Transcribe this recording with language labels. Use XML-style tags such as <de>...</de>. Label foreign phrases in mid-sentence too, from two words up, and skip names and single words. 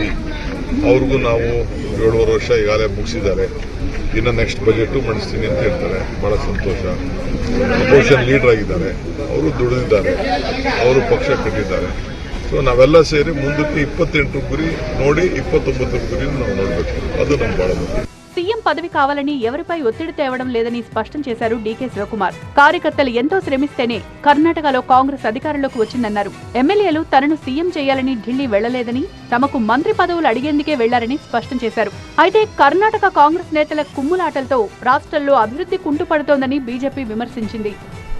<kn>ಅವ್ರಿಗೂ ನಾವು 7.5 ವರ್ಷ ಈಗಾಗಲೇ ಮುಗಿಸಿದ್ದಾರೆ. ಇನ್ನು ನೆಕ್ಸ್ಟ್ ಬಜೆಟು ಮಾಡಿಸ್ತೀನಿ ಅಂತ ಹೇಳ್ತಾರೆ. ಭಾಳ ಸಂತೋಷ.</kn> <en>opposition leader</en> <kn>ಆಗಿದ್ದಾರೆ, ಅವರು ದುಡಿದಿದ್ದಾರೆ, ಅವರು ಪಕ್ಷ ಕಟ್ಟಿದ್ದಾರೆ. ಸೊ ನಾವೆಲ್ಲ ಸೇರಿ ಮುಂದಕ್ಕೆ 28 ಗುರಿ ನೋಡಿ 29 ಗುರಿ ನಾವು ನೋಡಬೇಕು. ಅದು ನಮ್ಮ ಭಾಳ ಮುಖ್ಯ.</kn> <te>సీఎం పదవి కావాలని ఎవరిపై ఒత్తిడి తేవడం లేదని స్పష్టం చేశారు డీకే శివకుమార్. కార్యకర్తలు ఎంతో శ్రమిస్తేనే కర్ణాటకలో కాంగ్రెస్ అధికారంలోకి వచ్చిందన్నారు. ఎమ్మెల్యేలు తనను సీఎం చేయాలని ఢిల్లీ వెళ్లలేదని, తమకు మంత్రి పదవులు అడిగేందుకే వెళ్లారని స్పష్టం చేశారు. అయితే కర్ణాటక కాంగ్రెస్ నేతల కుమ్ములాటలతో రాష్ట్రంలో అభివృద్ధి కుంటుపడుతోందని బీజేపీ విమర్శించింది.</te>